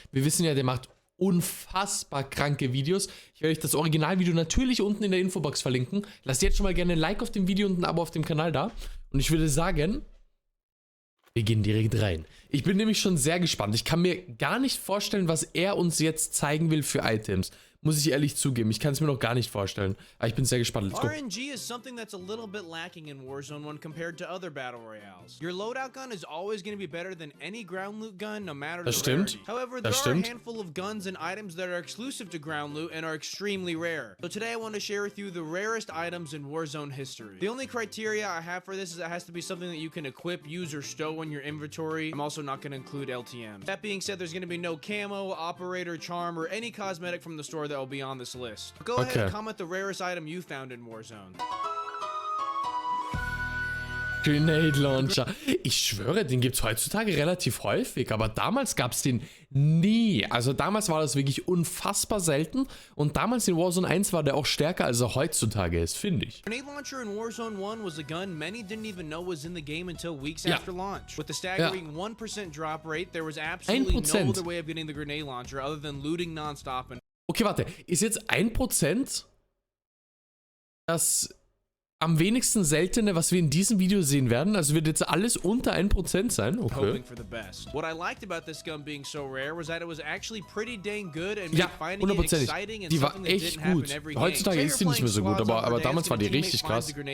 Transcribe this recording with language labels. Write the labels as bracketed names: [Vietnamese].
[German] Wir wissen ja, der macht unfassbar kranke Videos. Ich werde euch das Originalvideo natürlich unten in der Infobox verlinken. Lasst jetzt schon mal gerne ein Like auf dem Video und ein Abo auf dem Kanal da. Und ich würde sagen, wir gehen direkt rein. Ich bin nämlich schon sehr gespannt. Ich kann mir gar nicht vorstellen, was er uns jetzt zeigen will für Items. Muss ich ehrlich zugeben. Ich kann es mir noch gar nicht vorstellen. Aber ich bin sehr gespannt. [English] Let's go. RNG is something that's a little bit lacking in Warzone when compared to other battle royales. Your loadout gun is always going to be better than any ground loot gun, no matter the rarity. However, there are a handful of guns and items that are exclusive to ground loot and are extremely rare. So today I want to share with you the rarest items in Warzone history. The only criteria I have for this is it has to be something that you can equip, use, or stow in your inventory. I'm also not going to include LTM. That being said, there's going to be no camo, operator, charm, or any cosmetic from the store that will be on this list. Go ahead and comment the rarest item you found in Warzone. Grenade Launcher. [German] Ich schwöre, den gibt es heutzutage relativ häufig, aber damals gab es den nie. Also damals war das wirklich unfassbar selten und damals in Warzone 1 war der auch stärker, als er heutzutage ist, finde ich. [English] Grenade Launcher in Warzone 1 was a gun many didn't even know was in the game until weeks after launch. With the staggering 1% drop rate, there was absolutely no other way of getting the grenade launcher other than looting nonstop. [German] Okay, warte, ist jetzt 1% das am wenigsten seltene, was wir in diesem Video sehen werden? Also wird jetzt alles unter 1% sein? Okay. [English] What I liked about this gun being so rare was that it was actually pretty dang good and [German] ja, hundertprozentig. Die war echt gut. Heutzutage ist die nicht mehr so gut, aber damals war die richtig krass.